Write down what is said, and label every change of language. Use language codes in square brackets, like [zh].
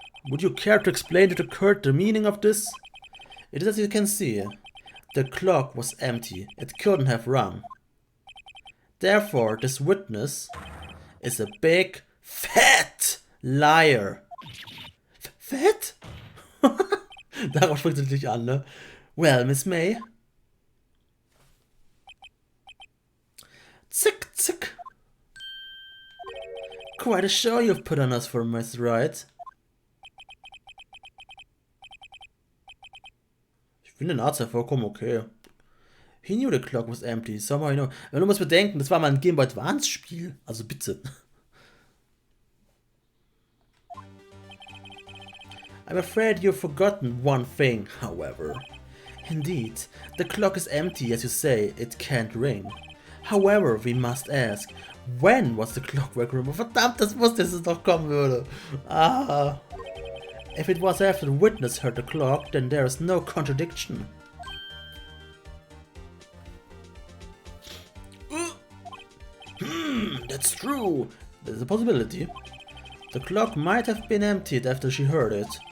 [en] Would you care to explain to the court the meaning of this? It is as you can see. The clock was empty. It couldn't have rung. Therefore, this witness is a big, fat liar. [de] Fett? Darauf spricht es natürlich an, ne? [en] Well, Miss May. Zick, zick. Quite a show you've put on us for Miss Wright. [de] Ich finde den Arzt ja vollkommen okay. [en] He knew the clock was empty. Somehow, you know. [de] Du musst bedenken, das war mal ein Game Boy Advance Spiel. Also bitte. [en] I'm afraid you've forgotten one thing, however. Indeed, the clock is empty, as you say, it can't ring. However, we must ask, when was the clockwork removed? [de] Verdammt, das wusste, dass es noch kommen würde. Ah. [en] If it was after the witness heard the clock, then there is no contradiction. That's true. There's a possibility. The clock might have been emptied after she heard it.